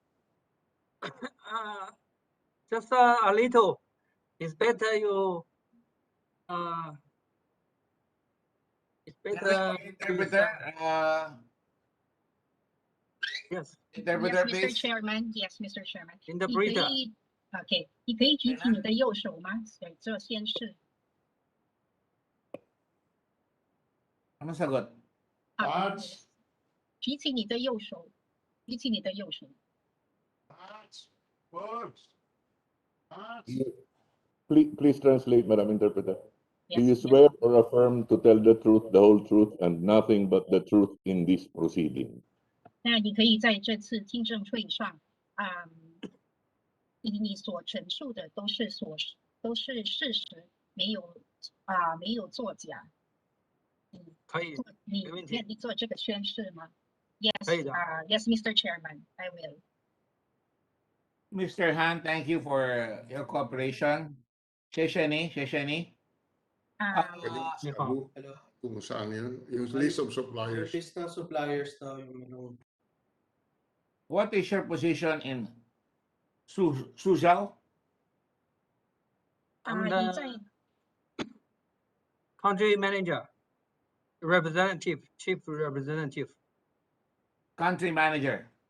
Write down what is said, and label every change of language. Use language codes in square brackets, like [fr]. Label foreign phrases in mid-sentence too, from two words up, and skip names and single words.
[en] Just a little. It's better you. It's better. Interpreter, Yes. interpreter, Yes, Mr. please. Chairman. Yes, Mr. Chairman. Interpreter. [zh] OK，你可以举起你的右手吗？对，这先是 [tl] Ano sagot? [zh] ，yes，举起你的右手，举起你的右手。 [en] Please translate, Madam Interpreter. Do you Yes. swear or affirm to tell the truth, the whole truth, and nothing but the truth in this proceeding? [zh] 那你可以在这次听证会上，你所陈述的都是事实，没有作假。可以，你没问题。愿意做这个宣誓吗？ Yes. 可以的。 [en] Yes, Mr. Chairman, I will. Mr. Han, thank you for your cooperation. [zh] 谢谢你，谢谢你。 [tl] Pwede sabu kung saan yun. Yung [en] list of suppliers. [tl] List ng suppliers daw yung [en] What is your position in Suzhou? I'm the country manager, representative, chief representative. Country manager.